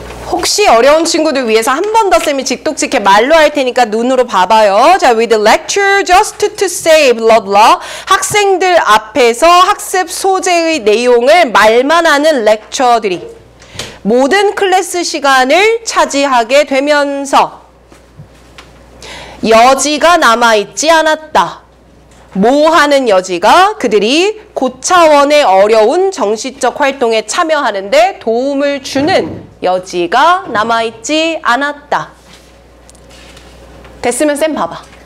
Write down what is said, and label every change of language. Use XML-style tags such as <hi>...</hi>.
<ko>혹시 어려운 친구들 위해서 한 번 더 쌤이 직독직해 말로 할 테니까 눈으로 봐봐요.</ko> <en>자, with the lecture just to say blah blah.</en> <ko>학생들 앞에서 학습 소재의 내용을 말만 하는 렉처들이 모든 클래스 시간을 차지하게 되면서 여지가 남아있지 않았다. 뭐 하는 여지가 그들이 고차원의 어려운 정시적 활동에 참여하는데 도움을 주는 여지가 남아있지 않았다. 됐으면 쌤 봐봐.</ko>